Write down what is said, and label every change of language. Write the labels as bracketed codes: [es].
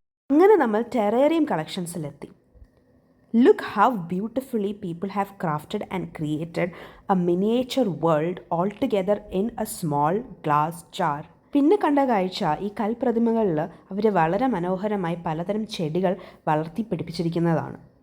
[ml] അങ്ങനെ നമ്മൾ terrarium കളക്ഷൻസിലെത്തി. [en] Look how beautifully people have crafted and created a miniature world all together in a small glass jar. [ml] പിന്നെ കണ്ട കാഴ്ച, ഈ കൽപ്രതിമകളിൽ അവർ വളരെ മനോഹരമായി പലതരം ചെടികൾ വളർത്തി പിടിപ്പിച്ചിരിക്കുന്നതാണ്.